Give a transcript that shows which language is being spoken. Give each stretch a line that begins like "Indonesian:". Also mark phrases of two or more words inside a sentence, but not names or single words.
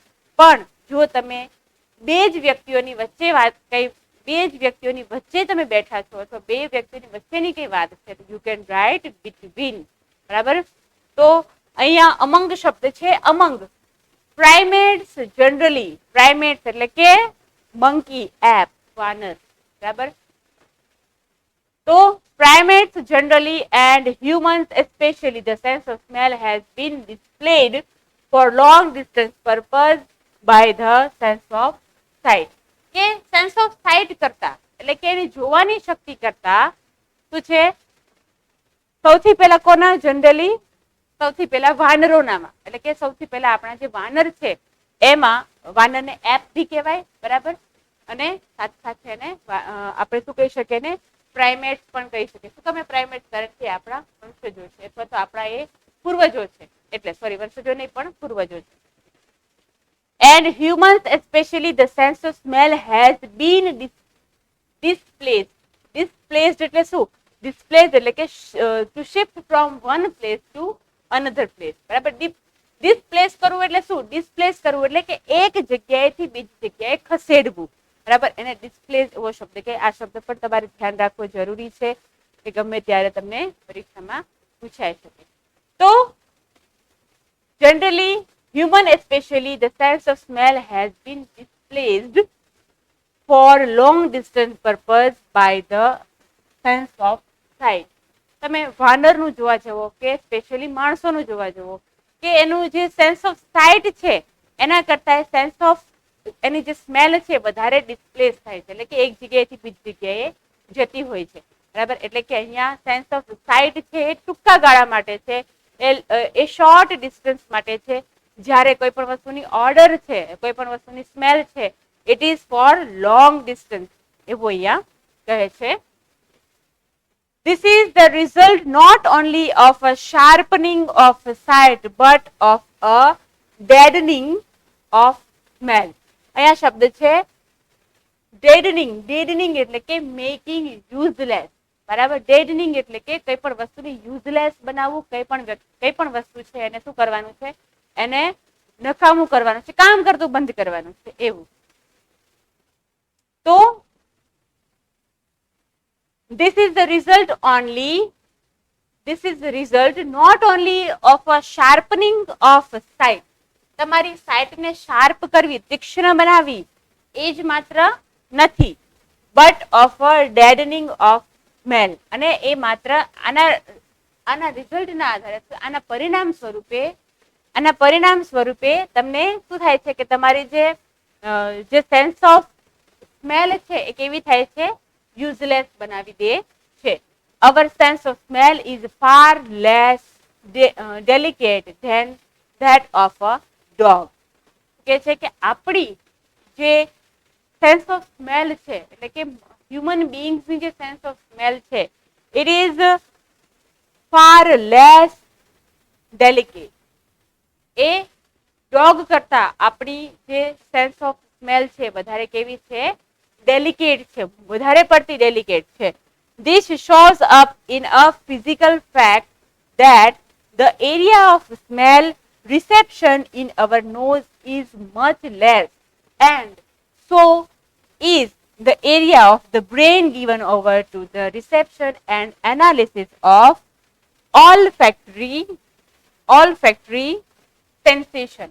Gujarati: પણ જો તમે બે જ વ્યક્તિઓની વચ્ચે બે જ વ્યક્તિઓની વચ્ચે તમે બેઠા છો અથવા બે વ્યક્તિઓની વચ્ચેની કઈ વાત છે તો
English: you can write between.
Gujarati: બરાબર. તો અહીંયા અમંગ શબ્દ છે.
English: among primates generally,
Gujarati: પ્રાઇમેટ્સ એટલે કે મંકી, એપ, વાનર. બરાબર.
English: તો primates generally and humans especially, the sense of smell has been displayed for long distance purpose by the sense of sight.
Gujarati: કે
English: sense of sight
Gujarati: કરતા એટલે કે એની જોવાની શક્તિ કરતા શું છે? સૌથી પહેલા કોના? જનરલી સૌથી પહેલા વાનરોનામાં. એટલે કે સૌથી પહેલા આપણા જે વાનર છે એમાં વાનરને એપ બી કહેવાય. બરાબર. અને સાથે સાથે એને આપણે શું કહી શકીએ ને? પ્રાઇમેટ્સ પણ કહી શકીએ. શું તમે પ્રાઇમેટ્સ? કારણ કે આપણા વંશજો છે અથવા તો આપણા એ પૂર્વજો છે. એટલે સોરી, વંશજો નહીં પણ પૂર્વજો છે.
English: And humans especially, the sense of smell has been displaced. Displaced
Gujarati: એટલે શું?
English: Displaced
Gujarati: એટલે કે
English: to shift from one place to another place.
Gujarati: બરાબર. ડિસ્પ્લેસ કરવું એટલે શું? ડિસ્પ્લેસ કરવું એટલે કે એક જગ્યાએથી બીજી જગ્યાએ ખસેડવું. બરાબર. એને ડિસ્પ્લેસ એવો શબ્દ કે આ શબ્દ પર તમારે ધ્યાન રાખવું જરૂરી છે કે ગમે ત્યારે તમને પરીક્ષામાં પૂછાઈ શકે.
English: તો જનરલી human especially, the sense of smell has been displaced for long distance purpose by the sense of sight.
Gujarati: તમે વાનરનું જોવા જવો કે સ્પેશિયલી માણસોનું જોવા જવો કે એનું જે
English: sense of sight
Gujarati: છે એના કરતા
English: sense of
Gujarati: એની જે સ્મેલ છે વધારે ડિસ્પ્લેસ થાય છે. એટલે કે એક જગ્યાએથી બીજી જગ્યાએ જતી હોય છે. બરાબર. એટલે કે અહીંયા
English: sense of sight
Gujarati: છે એ ટૂંકા ગાળા માટે છે, એ
English: short distance
Gujarati: માટે છે. જ્યારે કોઈ પણ વસ્તુની ઓર્ડર છે, કોઈ પણ વસ્તુની સ્મેલ છે,
English: it is for long distance
Gujarati: એવું અહીંયા કહે છે.
English: This is the result not only of a sharpening of sight but of a deadening of smell.
Gujarati: અહીંયા શબ્દ છે deadening.
English: deadening
Gujarati: એટલે કે
English: making useless.
Gujarati: બરાબર. deadening એટલે કે કઈ પણ વસ્તુને useless બનાવવું. કઈ પણ વસ્તુ છે એને શું કરવાનું છે, એને નકામું કરવાનું છે, કામ કરતું બંધ કરવાનું છે એવું.
English: તો this is the result not only of a sharpening of sight.
Gujarati: તમારી સાઇટને શાર્પ કરવી, તીક્ષ્ણ બનાવવી એ જ માત્ર નથી,
English: but of a deadening of smell.
Gujarati: અને એ માત્ર આના રિઝલ્ટના આધારે, આના પરિણામ સ્વરૂપે તમને શું થાય છે કે તમારી જે
English: sense of smell
Gujarati: છે એ કેવી થાય છે, યુઝલેસ બનાવી દે છે.
English: Our sense of smell is far less delicate than that of a dog.
Gujarati: કે છે કે આપણી જે
English: sense of smell
Gujarati: છે, એટલે કે
English: human beingsની
Gujarati: જે
English: sense of smell
Gujarati: છે,
English: it is far less delicate.
Gujarati: એ ડોગ કરતા આપણી જે
English: sense of smell
Gujarati: છે વધારે કેવી છે, ડેલિકેટ છે, વધારે પડતી ડેલિકેટ છે.
English: This shows up in a physical fact that the area of smell reception in our nose is much less, and so is the area of the brain given over to the reception and analysis of olfactory sensation.